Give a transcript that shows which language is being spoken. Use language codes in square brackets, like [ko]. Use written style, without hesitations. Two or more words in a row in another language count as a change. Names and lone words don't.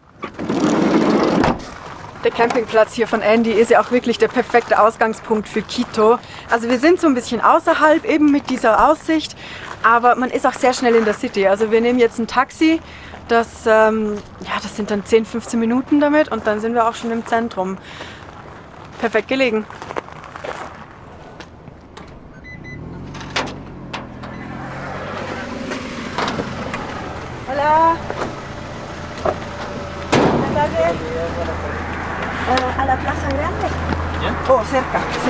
[de] Der Campingplatz hier von Andy ist ja auch wirklich der perfekte Ausgangspunkt für Quito. Also wir sind so ein bisschen außerhalb, eben mit dieser Aussicht, aber man ist auch sehr schnell in der City. Also wir nehmen jetzt ein Taxi, das sind dann 10, 15 Minuten damit und dann sind wir auch schon im Zentrum. Perfekt gelegen. [es] Hola. A la Plaza Grande. ¿Ya? Oh, cerca, sí.